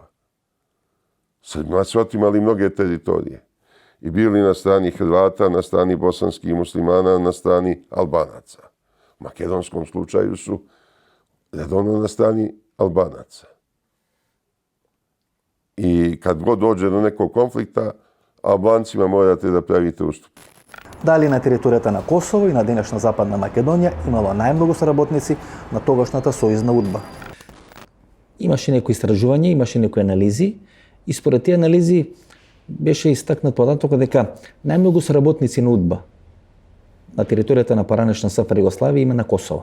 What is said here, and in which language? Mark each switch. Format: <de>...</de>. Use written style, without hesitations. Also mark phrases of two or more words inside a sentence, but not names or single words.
<sr>Srbima su otimali mnoge teritorije i bili na strani Hrvata, na strani bosanskih muslimana, na strani Albanaca. U makedonskom slučaju su redovno na strani Albanaca. I kad god dođe do nekog konflikta, Albancima morate da pravite ustup.</sr> <mk>Дали на територијата на Косово и на денешна Западна Македонија имало најмногу соработници на тогашната сојузна удба. Имаше некои истражувања, имаше некои анализи и според тие анализи беше истакнат податокот дека најмногу соработници на удба на територијата на поранешна СФР Југославија има на Косово.</mk>